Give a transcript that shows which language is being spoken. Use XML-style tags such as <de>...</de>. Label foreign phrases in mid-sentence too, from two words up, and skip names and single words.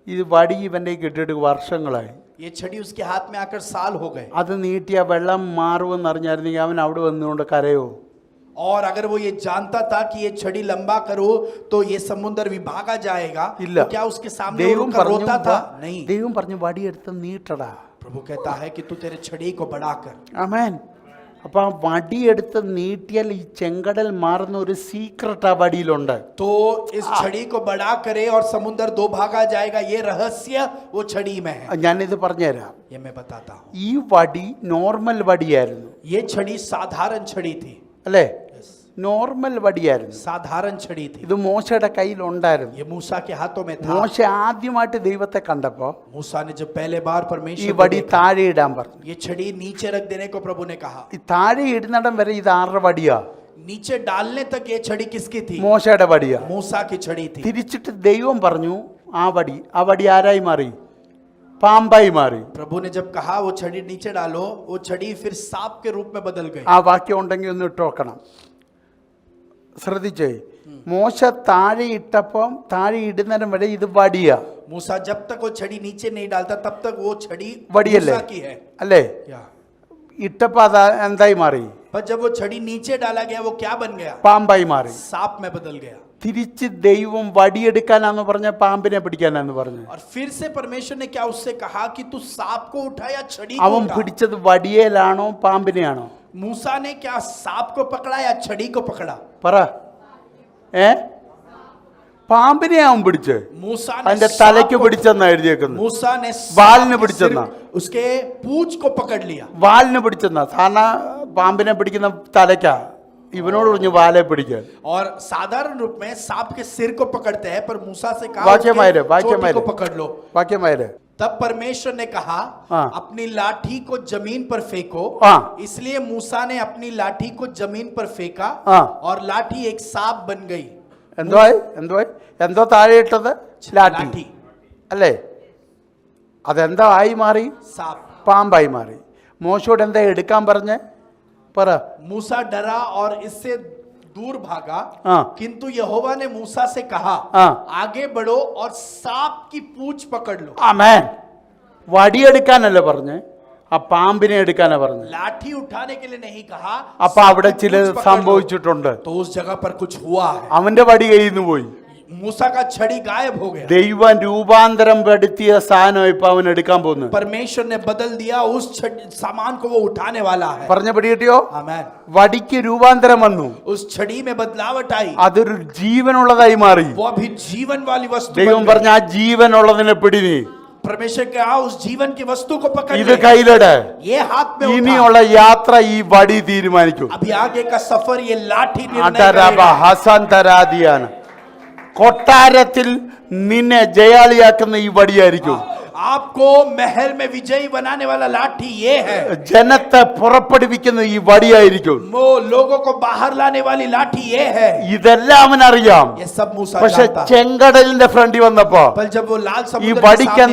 <ml>ഇത് വടി ഇവൻ്റെ കിട്ടിയിട്ട് വർഷങ്ങളായി.</ml> <hi>ये छड़ी उसके हाथ में आकर साल हो गए.</hi> <ml>അത് നീട്ടിയ വെള്ളം മാറുമെന്ന് അറിഞ്ഞായിരുന്നെങ്കിൽ അവൻ അവിടെ വന്നുകൊണ്ട് കരയോ?</ml> <hi>और अगर वो ये जानता था कि ये छड़ी लंबा करो तो ये समुद्र भी भागा जाएगा,</hi> <ml>ഇല്ല.</ml> <hi>तो क्या उसके सामने वो</hi> <ml>ദൈവം</ml> <hi>रुककर रोता था? नहीं.</hi> <ml>ദൈവം പറഞ്ഞു വടിയെടുത്ത് നീട്ടടാ.</ml> <hi>प्रभु कहता है कि तू तेरे छड़ी को बढ़ाकर.</hi> <ml>ആമേൻ. അപ്പൊ ആ വടിയെടുത്ത് നീട്ടിയാൽ ഈ ചെങ്കടൽ മാറുന്ന ഒരു സീക്രട്ട് ആ വടിയിലുണ്ട്.</ml> <hi>तो इस छड़ी को बढ़ा करे और समुद्र दो भागा जाएगा, ये रहस्य वो छड़ी में है.</hi> <ml>ഞാനിത് പറഞ്ഞുതരാം.</ml> <hi>ये मैं बताता हूँ.</hi> <ml>ഈ വടി നോർമൽ വടിയായിരുന്നു,</ml> <hi>ये छड़ी साधारण छड़ी थी.</hi> <ml>അല്ലേ? നോർമൽ വടിയായിരുന്നു.</ml> <hi>साधारण छड़ी थी.</hi> <ml>ഇത് മോശയുടെ കയ്യിലുണ്ടായിരുന്നു.</ml> <hi>ये मूसा के हाथों में था.</hi> <ml>മോശ ആദ്യമായിട്ട് ദൈവത്തെ കണ്ടപ്പോ</ml> <hi>मूसा ने जब पहले बार</hi> <ml>ഈ</ml> <hi>परमेश्वर को</hi> <ml>വടി</ml> <hi>देखा,</hi> <ml>താഴെ ഇടാൻ പറഞ്ഞു.</ml> <hi>ये छड़ी नीचे रख देने को प्रभु ने कहा.</hi> <ml>ഈ താഴെ ഇടുന്നിടം വരെ ഇത് ആരുടെ വടിയാ?</ml> <hi>नीचे डालने तक ये छड़ी किसकी थी?</hi> <ml>മോശയുടെ വടിയാ.</ml> <hi>मूसा की छड़ी थी.</hi> <ml>തിരിച്ചിട്ട് ദൈവം പറഞ്ഞു ആ വടി ആരായി മാറി? പാമ്പായി മാറി.</ml> <hi>प्रभु ने जब कहा वो छड़ी नीचे डालो, वो छड़ी फिर सांप के रूप में बदल गई.</hi> <ml>ആ വാക്യം ഉണ്ടെങ്കിൽ ഒന്ന് ഇട്ട് നോക്കണം. ശ്രദ്ധിച്ചേ, മോശ താഴെ ഇട്ടപ്പം താഴെ ഇടുന്നതിനും വരെ ഇത് വടിയാ.</ml> <hi>मूसा जब तक वो छड़ी नीचे नहीं डालता तब तक वो छड़ी</hi> <ml>വടിയല്ലേ?</ml> <hi>मूसा की है.</hi> <ml>അല്ലേ?</ml> <hi>या</hi> <ml>ഇട്ടപ്പോ അത് എന്തായി മാറി?</ml> <hi>पर जब वो छड़ी नीचे डाला गया वो क्या बन गया?</hi> <ml>പാമ്പായി മാറി.</ml> <hi>सांप में बदल गया.</hi> <ml>തിരിച്ച് ദൈവം വടിയെടുക്കാനാന്ന് പറഞ്ഞ പാമ്പിനെ പിടിക്കാനാന്ന് പറഞ്ഞു.</ml> <hi>और फिर से परमेश्वर ने क्या उससे कहा कि तू सांप को उठा या छड़ी को</hi> <ml>അവൻ</ml> <hi>उठा?</hi> <ml>പിടിച്ചത് വടിയേലാണോ പാമ്പിനെയാണോ?</ml> <hi>मूसा ने क्या सांप को पकड़ा या छड़ी को पकड़ा?</hi> <ml>പറ. പാമ്പിനെ അവൻ പിടിച്ച്</ml> <hi>मूसा ने</hi> <ml>അതിന്റെ</ml> <hi>सांप</hi> <ml>തലയ്ക്ക്</ml> <hi>को-</hi> <ml>പിടിച്ചെന്നാ എഴുതിയേക്കുന്നത്.</ml> <hi>मूसा ने</hi> <ml>വാലിന്</ml> <hi>सांप के</hi> <ml>പിടിച്ചെന്നാ.</ml> <hi>सिर- उसके पूंछ को पकड़ लिया.</hi> <ml>വാലിന് പിടിച്ചെന്നാ. സാധാരണ പാമ്പിനെ പിടിക്കുന്ന തലയ്ക്കാ, ഇവനോട് പറഞ്ഞു വാലെ പിടിക്കാൻ.</ml> <hi>और साधारण रूप में सांप के सिर को पकड़ते हैं, पर मूसा से कहा वाक्यमायरे, उसके चोटी वाक्यमायरे। को पकड़ लो.</hi> <ml>വാക്യമായത്</ml> <hi>तब परमेश्वर ने कहा हाँ। अपनी लाठी को जमीन पर फेंको. हाँ। इसलिए मूसा ने अपनी लाठी को जमीन पर फेंका हाँ। और लाठी एक सांप बन गई.</hi> <ml>എന്തോ താഴെ ഇട്ടത്? ലാഠി</ml> <hi>लाठी</hi> <ml>അല്ലേ? അതെന്തോ ആയി മാറി?</ml> <hi>सांप.</hi> <ml>പാമ്പായി മാറി. മോശയോട് എന്താ എടുക്കാൻ പറഞ്ഞ്? പറ.</ml> <hi>मूसा डरा और इससे दूर भागा. हाँ। किंतु यहोवा ने मूसा से कहा हाँ। आगे बढ़ो और सांप की पूंछ पकड़ लो.</hi> <ml>ആമേൻ. വടിയെടുക്കാനല്ല പറഞ്ഞ്, ആ പാമ്പിനെ എടുക്കാനാ പറഞ്ഞു.</ml> <hi>लाठी उठाने के लिए नहीं कहा.</hi> <ml>അപ്പൊ അവിടെ ചില</ml> <hi>सांप की पूंछ पकड़ लो.</hi> <ml>സംഭവിച്ചിട്ടുണ്ട്.</ml> <hi>तो उस जगह पर कुछ हुआ है.</hi> <ml>അവന്റെ വടി കയ്യിൽ നിന്ന് പോയി.</ml> <hi>मूसा का छड़ी गायब हो गया.</hi> <ml>ദൈവം രൂപാന്തരം പെടുത്തിയ സാധനം ഇപ്പൊ അവൻ എടുക്കാൻ പോകുന്നു.</ml> <hi>परमेश्वर ने बदल दिया उस सामान को, वो उठाने वाला है.</hi> <ml>പറഞ്ഞ പടി കിട്ടിയോ?</ml> <hi>आमेन.</hi> <ml>വടിക്ക് രൂപാന്തരം വന്നു.</ml> <hi>उस छड़ी में बदलावट आई.</hi> <ml>അതൊരു ജീവനുള്ളതായി മാറി.</ml> <hi>वो अभी जीवन वाली वस्तु</hi> <ml>ദൈവം</ml> <hi>बन गई.</hi> <ml>പറഞ്ഞ ആ ജീവനുള്ളതിനെ പിടി നീ.</ml> <hi>परमेश्वर कहा उस जीवन की वस्तु को पकड़</hi> <ml>ഇത്</ml> <hi>ले.</hi> <ml>കയ്യിലെട്.</ml> <hi>ये हाथ में उठा.</hi> <ml>ഇനിയുള്ള യാത്ര ഈ വടി തീരുമാനിക്കും.</ml> <hi>अभी आगे का सफर ये लाठी निर्णय അടരബ करेगा. ഹസന്തരാദിയാണ്.</hi> <ml>കൊട്ടാരത്തിൽ നിന്നെ ജയാളിയാക്കുന്ന ഈ വടിയായിരിക്കും.</ml> <hi>आपको महल में विजयी बनाने वाला लाठी ये है.</hi> <ml>ജനത്തെ പുറപ്പെടുവിക്കുന്ന ഈ വടിയായിരിക്കും.</ml> <hi>वो लोगों को बाहर लाने वाली लाठी ये है.</hi> <ml>ഇതെല്ലാം അവനറിയാം.</ml> <hi>ये सब मूसा</hi> <ml>പക്ഷെ</ml> <hi>जानता.</hi> <ml>ചെങ്കടലിന്റെ ഫ്രണ്ടിൽ വന്നപ്പോ</ml> <hi>पर जब वो लाल</hi> <ml>ഈ</ml> <hi>समुद्र के</hi> <ml>വടിക്ക്</ml> <hi>सामने</hi>